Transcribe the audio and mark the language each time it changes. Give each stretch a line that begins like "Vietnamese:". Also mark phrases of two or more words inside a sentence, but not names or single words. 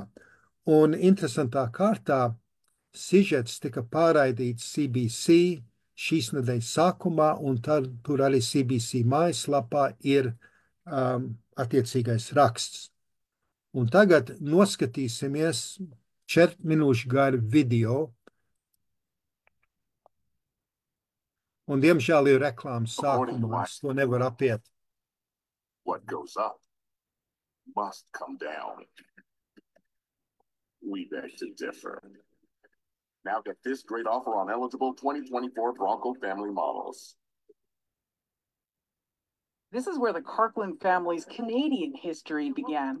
Latvian: Un interesantā kārtā sižets tika pārraidīts CBC šīs nedēļas sākumā, un tur arī CBC mājaslapā ir attiecīgais raksts. Un tagad noskatīsimies 4 minūšu garu video. Un diemžēl ir reklāmas sākumā, es to nevaru apiet.
English: What goes up must come down. We beg to differ. Now get this great offer on eligible 2024 Bronco family models. This is where the Carkland family's Canadian history began.